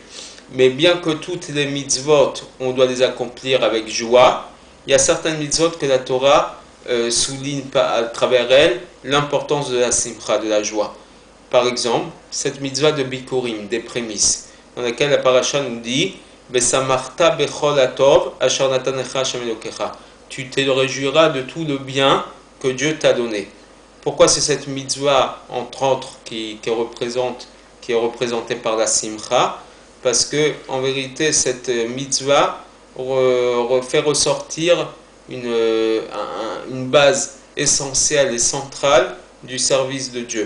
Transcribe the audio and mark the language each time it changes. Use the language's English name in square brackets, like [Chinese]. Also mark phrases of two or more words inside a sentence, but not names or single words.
[French] Mais bien que toutes les mitzvot, on doit les accomplir avec joie, il y a certaines mitzvot que la Torah souligne à travers elles l'importance de la simcha, de la joie. Par exemple, cette mitzvah de Bikurim, des prémices, dans laquelle la paracha nous dit: [Hebrew] ושמחת בכל הטוב אשר נתן לך ה' אלהיך. [French] Tu te réjouiras de tout le bien que Dieu t'a donné. Pourquoi c'est cette mitzvah, entre autres, qui est représentée par la simcha? Parce que en vérité, cette mitzvah fait ressortir une base essentielle et centrale du service de Dieu.